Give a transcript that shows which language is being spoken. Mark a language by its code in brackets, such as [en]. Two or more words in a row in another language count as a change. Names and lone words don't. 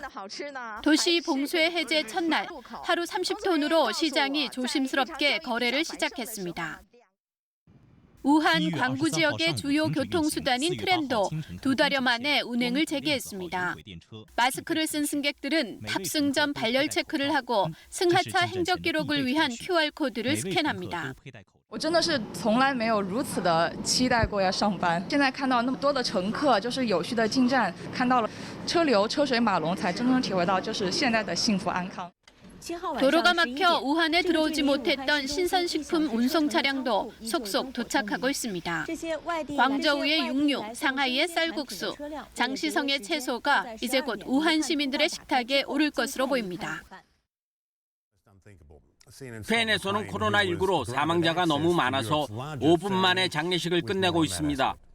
[ko] 도시 봉쇄 해제 첫날 하루 30톤으로 시장이 조심스럽게 거래를 시작했습니다. 우한 광구 지역의 주요 교통수단인 트램도 2달여 만에 운행을 재개했습니다. 마스크를 쓴 승객들은 탑승 전 발열 체크를 하고 승하차 행적 기록을 위한 QR코드를 스캔합니다. [zh] 我真的是从来没有如此的期待过要上班。现在看到那么多的乘客，就是有序的进站，看到了车流车水马龙，才真正体会到就是现在的幸福安康。 [ko] 도로가 막혀 우한에 들어오지 못했던 신선식품 운송 차량도 속속 도착하고 있습니다. 광저우의 육류, 상하이의 쌀국수, 장시성의 채소가 이제 곧 우한 시민들의 식탁에 오를 것으로 보입니다. 스페인에서는 코로나19로 사망자가 너무 많아서 5분 만에 장례식을 끝내고 있습니다.